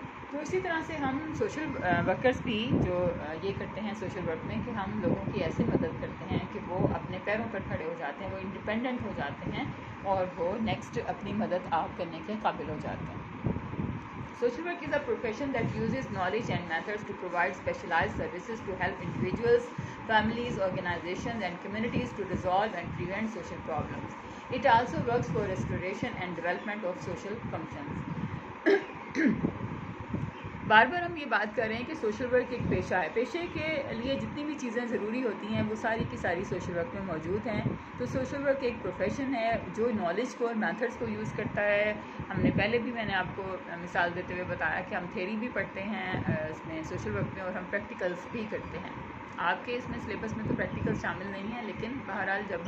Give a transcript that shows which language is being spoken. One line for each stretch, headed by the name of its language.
Urdu: تو اسی طرح سے ہم سوشل ورکرز بھی جو یہ کرتے ہیں سوشل ورک میں کہ ہم لوگوں کی ایسے مدد کرتے ہیں کہ وہ اپنے پیروں پر کھڑے ہو جاتے ہیں، وہ انڈیپینڈنٹ ہو جاتے ہیں اور وہ نیکسٹ اپنی مدد آپ کرنے کے قابل ہو جاتے ہیں۔
English: Social work is a profession that uses knowledge and methods to provide specialized services to help individuals, families, organizations, and communities to resolve and prevent social problems. It also works for restoration and development of social functions.
Urdu: بار بار ہم یہ بات کر رہے ہیں کہ social work ایک پیشہ ہے، پیشے کے لیے جتنی بھی چیزیں ضروری ہوتی ہیں وہ ساری کی ساری سوشل ورک میں موجود ہیں۔ تو سوشل ورک ایک پروفیشن ہے جو نالج کو اور میتھڈس کو یوز کرتا ہے۔ ہم نے پہلے بھی، میں نے آپ کو مثال دیتے ہوئے بتایا کہ ہم تھیوری بھی پڑھتے ہیں اس میں سوشل ورک میں، اور ہم پریکٹیکلس بھی کرتے ہیں۔ آپ کے اس میں سلیبس میں تو پریکٹیکلس شامل نہیں ہیں، لیکن بہرحال